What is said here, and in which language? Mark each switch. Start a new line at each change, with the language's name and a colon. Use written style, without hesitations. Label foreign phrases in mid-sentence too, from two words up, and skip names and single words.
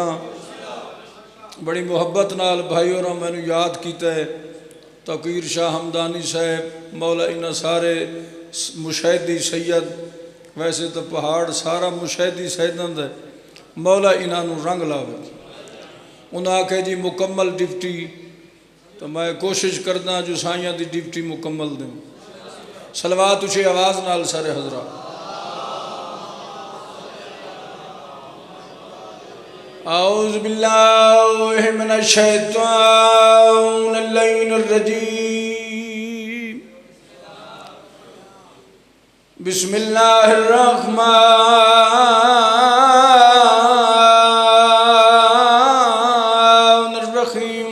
Punjabi: بڑی محبت نال بھائی اور مینوں یاد کیا ہے توقیر شاہ ہمدانی صاحب، مولا انہاں سارے مشاہدی سید، ویسے تو پہاڑ سارا مشاہدی سیداں دا، مولا انہاں رنگ لاوے. انہیں آکھے جی مکمل ڈپٹی، تو میں کوشش کردا جو سائیاں دی ڈپٹی مکمل دوں. سلوات اسے آواز نال سارے حضرا.
Arabic: أعوذ بالله من الشيطان الرجيم. بسم الله الرحمن الرحيم.